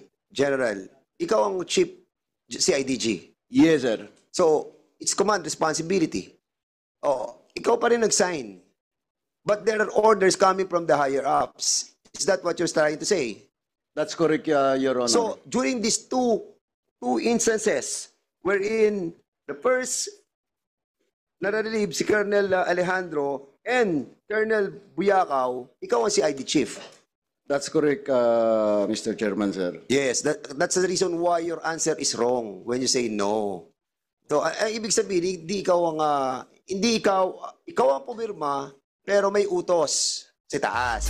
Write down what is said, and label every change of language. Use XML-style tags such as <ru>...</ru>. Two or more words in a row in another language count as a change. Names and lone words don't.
<tl>General, ikaw ang chief CIDG.</tl> <en>Yes, sir. So, it's command responsibility.</en> <tl>Oh, ikaw pa rin nag-sign.</tl> <en>But there are orders coming from the higher ups. Is that what you're trying to say? That's correct, Your Honor. So, during these two instances wherein the first</en> <tl>na-relieve si</tl> <en>Colonel Alejandro and Colonel Buyakaw,</en> <tl>ikaw ang</tl> <en>CID chief. That's correct, Mr. Chairman, sir. Yes, that's the reason why your answer is wrong when you say no.</en> <tl>So, ang ibig sabihin, hindi ikaw ang pumirma, pero may utos sa taas.</tl>